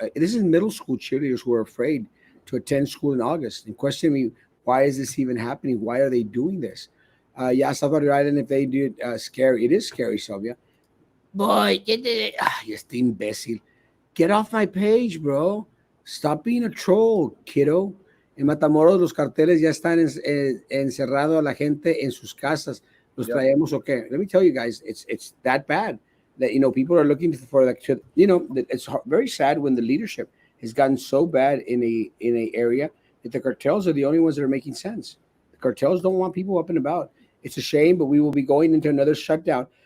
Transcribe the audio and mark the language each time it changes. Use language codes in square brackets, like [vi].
[en] This is middle school cheerleaders who are afraid to attend school in August and question me, why is this even happening? Why are they doing this? Yeah, South Padre Island, if they do it, scary. It is scary, Sylvia. Boy, you're still imbecile. Get off my page, bro. Stop being a troll, kiddo. [es] En Matamoros los carteles ya están encerrado a la gente en sus casas. Los traemos o qué? [en] Let me tell you guys, it's that bad that people are looking for it's very sad when the leadership has gotten so bad in a area that the cartels are the only ones that are making sense. The cartels don't want people up and about. It's a shame, but we will be going into another shutdown.